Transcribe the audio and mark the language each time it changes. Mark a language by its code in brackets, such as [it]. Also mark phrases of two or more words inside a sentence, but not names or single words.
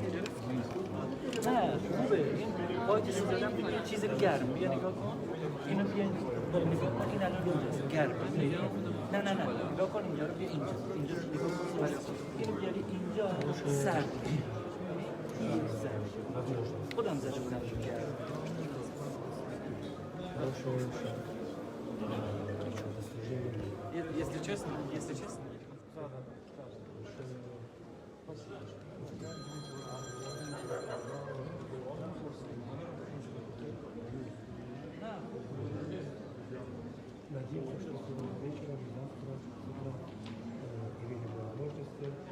[fa] نه خوبه این باید زدم یه چیز گرم بیا نگاه کن اینو بیا نگاه کن این الان اینجاست گرم نه نه نه نگاه کن اینجا رو بیا اینجا رو نگاه کن اینو بیاری اینجا سرد این سرد خودم زده بودم گرم [ru] Если честно, Надеемся, что сегодня вечером, завтра, утром имели возможности